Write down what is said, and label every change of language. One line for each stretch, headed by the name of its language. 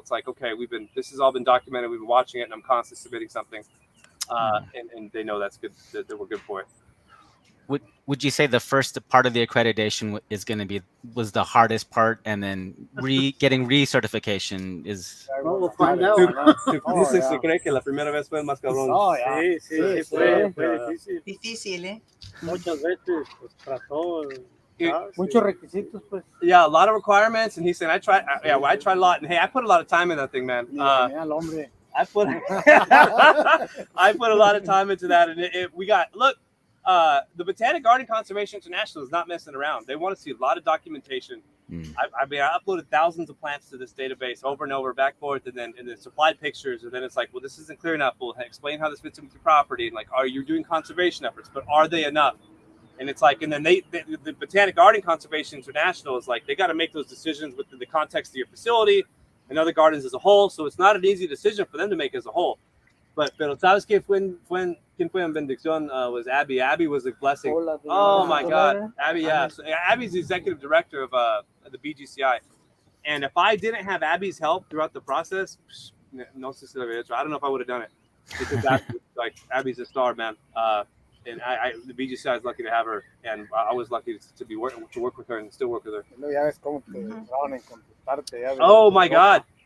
English: It's like, okay, this has all been documented. We've been watching it, and I'm constantly submitting something, and they know that's good. That we're good for it. Would you say the first part of the accreditation was the hardest part, and then getting recertification is? Well, we'll find out.
Spanish: Dicen se cree que la primera vez fue más cabrón. Sí, fue difícil. Difícil, ¿eh? Muchas veces pues, trató. Muchos requisitos, pues.
English: Yeah, a lot of requirements, and he said, I tried a lot, and hey, I put a lot of time in that thing, man. I put a lot of time into that, and the Botanic Garden Conservation International is not messing around. They want to see a lot of documentation. I uploaded thousands of plants to this database over and over, back and forth, and then supplied pictures. And then it's like, well, this isn't clear enough. We'll explain how this fits into your property. And like, are you doing conservation efforts? But are they enough? And it's like, and then the Botanic Garden Conservation International is like, they got to make those decisions within the context of your facility and other gardens as a whole. So it's not an easy decision for them to make as a whole.
Spanish: Pero sabes que quien fue en bendición was Abby.
English: Abby was a blessing. Oh my God, Abby! Yeah, so Abby's the executive director of the BGCI, and if I didn't have Abby's help throughout the process,
Spanish: no sé si lo había hecho.
English: I don't know if I would have done it, because Abby's a star, man. And the BGCI is lucky to have her, and I was lucky to work with her and still work with her. Oh my God.